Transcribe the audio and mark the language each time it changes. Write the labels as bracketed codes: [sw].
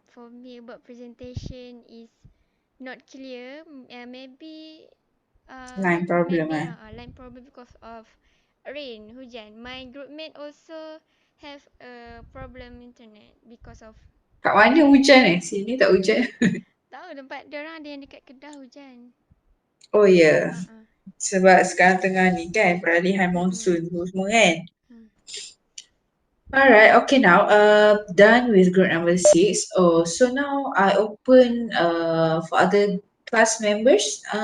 [en] For me about presentation is not clear. Maybe Line problem, line problem because of rain, [ms] hujan. [en] My group mate also have a problem internet because of [ms] Kat mana hujan Sini tak hujan. tahu tempat dia orang ada yang dekat Kedah hujan. Oh ya. Uh-uh. Sebab sekarang tengah ni kan peralihan monsun semua kan. [en] Alright, okay now done with group number 6. Oh, so now I open for other class members.